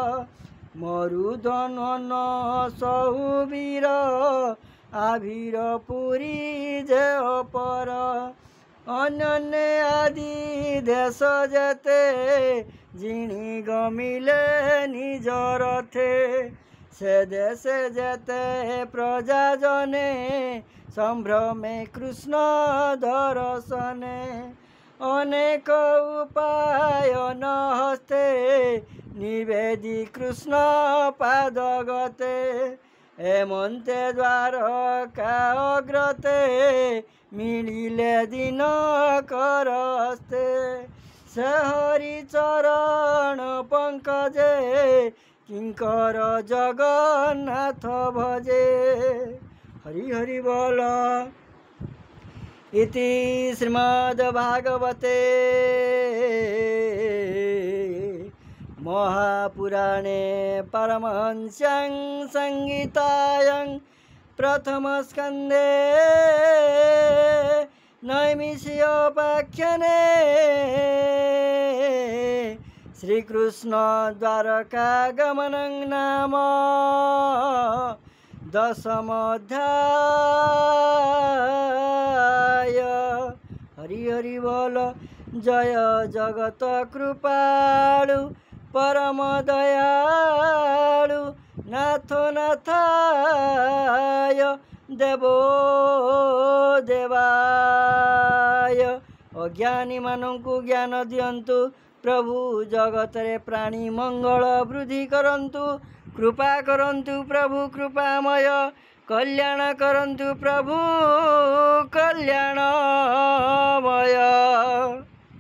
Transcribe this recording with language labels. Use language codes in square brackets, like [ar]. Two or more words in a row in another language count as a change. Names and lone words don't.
[or] ମରୁଧନ ସହୁବୀର ଆଭିର ପୁରୀ ଯେ ପର ଅନ୍ୟ ଆଦି ଦେଶ ଯେତେ ଜିଣି ଗମିଲେ ନିଜ ରଥେ ସେ ଦେଶ ଯେତେ ପ୍ରଜା ଜନେ ସମ୍ଭ୍ରମେ କୃଷ୍ଣ ଦର୍ଶନେ ଅନେକ ଉପାୟ ନ ହସ୍ତେ ନିବେଦି କୃଷ୍ଣ ପାଦଗତେ ହେମନ୍ତେ ଦ୍ୱାରକା ଅଗ୍ରତେ ମିଳିଲେ ଦିନ କରସ୍ତେ ସେ ହରି ଚରଣ ପଙ୍କଜେ କିଙ୍କର ଜଗନ୍ନାଥ ଭଜେ ହରି ହରି ବୋଲ [sa] इति श्रीमद्भागवते महापुराणे परमहंस्यां संहितायां प्रथमस्कन्धे नैमिषीयोपाख्याने श्रीकृष्ण द्वारकागमनं नाम दशमोऽध्याय। [or] ହରି ହରି ବୋଲ। ଜୟ ଜଗତ କୃପାଳୁ ପରମ ଦୟାଳୁ ନାଥ ନାଥାୟ ଦେବୋ ଦେବାୟ। ଅଜ୍ଞାନୀ ମାନଙ୍କୁ ଜ୍ଞାନ ଦିଅନ୍ତୁ ପ୍ରଭୁ ଜଗତ ରେ ପ୍ରାଣୀ ମଙ୍ଗଳ ବୃଦ୍ଧି କରନ୍ତୁ। କୃପା କରନ୍ତୁ ପ୍ରଭୁ କୃପାମୟ କଲ୍ୟାଣ କରନ୍ତୁ ପ୍ରଭୁ କଲ୍ୟାଣମୟ।